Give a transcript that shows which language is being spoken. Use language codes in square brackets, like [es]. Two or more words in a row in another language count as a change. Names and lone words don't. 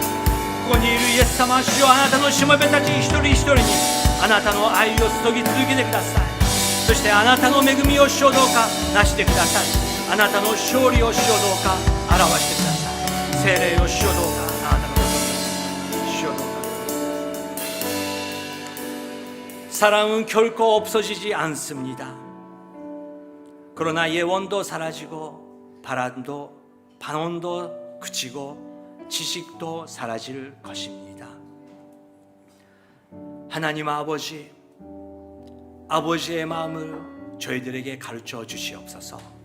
[ja] ここにいるイエス様、主よ、あなたのしもべたち一人一人にあなたの愛を注ぎ続けてください。そしてあなたの恵みを主よどうかなしてください。あなたの勝利を主よどうか表してください。聖霊を主よどうかあなたのことに主よどうか [ko] 사랑은 결코 없어지지 않습니다. 그러나 예원도 사라지고 반원도 그치고 지식도 사라질 것입니다. 하나님 아버지의 마음을 저희들에게 가르쳐 주시옵소서.